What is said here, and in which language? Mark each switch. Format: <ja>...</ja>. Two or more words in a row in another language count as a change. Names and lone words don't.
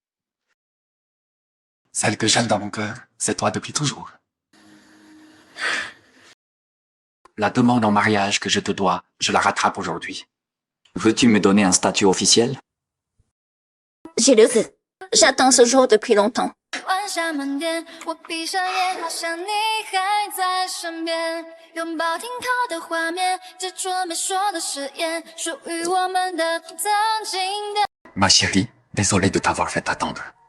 <fr>Celle que j'aime dans mon cœur, c'est toi depuis toujours. La demande en mariage que je te dois, je la rattrape aujourd'hui. Veux-tu me donner un statut officiel? Je le veux. J'attends ce jour depuis longtemps.</fr> <zh>晚霞满天，我闭上眼，好像你还在身边，拥抱停靠的画面，执着没说的誓言，属于我们的曾经的。</zh> <fr>Ma chérie, désolé de t'avoir fait attendre.</fr>